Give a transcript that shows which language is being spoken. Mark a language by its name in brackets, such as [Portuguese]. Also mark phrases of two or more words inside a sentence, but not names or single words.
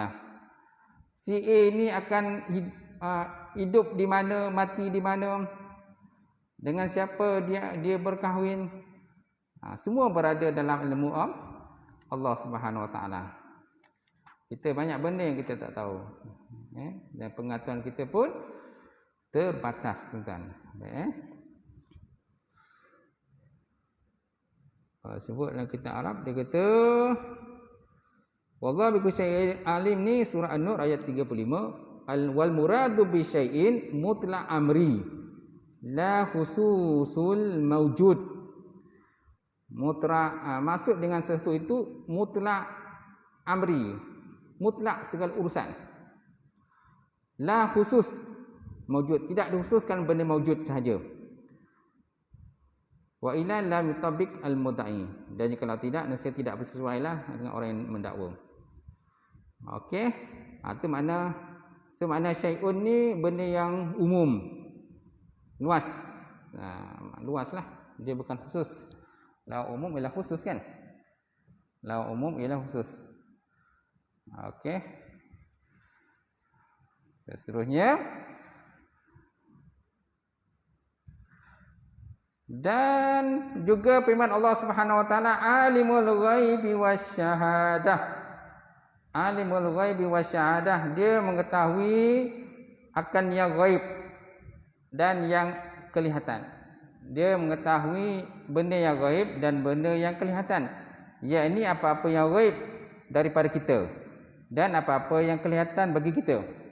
[Malay] Si A ni akan hidup di mana, mati di mana, dengan siapa dia berkahwin, semua berada dalam ilmu Allah [Arabic] سبحانه وتعالى. [Malay] Kita banyak benda yang kita tak tahu, dan pengetahuan kita pun terbatas, tuan-tuan. Sebut dalam kitab Arab, dia kata [Arabic] والله بشيء عليم [Malay] ni surah An-Nur ayat 35. [Arabic] والمراد بشيء مطلق الأمر لا خصوص الموجود. [Malay] Maksud dengan sesuatu itu [Arabic] مطلق الأمر, [Malay] mutlak segala urusan, [Arabic] لا خصوص موجود, [Malay] tidak dikhususkan benda mawjud sahaja. [Arabic] وإلا لم يطابق المدعي, [Malay] dan kalau tidak nasihat tidak bersesuailah dengan orang yang mendakwa. Okey, itu makna semakna syai'un ni benda yang umum, luas. Luaslah, dia bukan khusus. La umum ialah khusus, kan? La umum ialah khusus. Okey. Seterusnya, dan juga firman Allah [Arabic] سبحانه وتعالى, عالم الغيب والشهادة. عالم الغيب والشهادة, [Malay] dia mengetahui akan yang ghaib dan yang kelihatan. Dia mengetahui benda yang ghaib dan benda yang kelihatan, yakni apa-apa yang ghaib daripada kita dan apa-apa yang kelihatan bagi kita.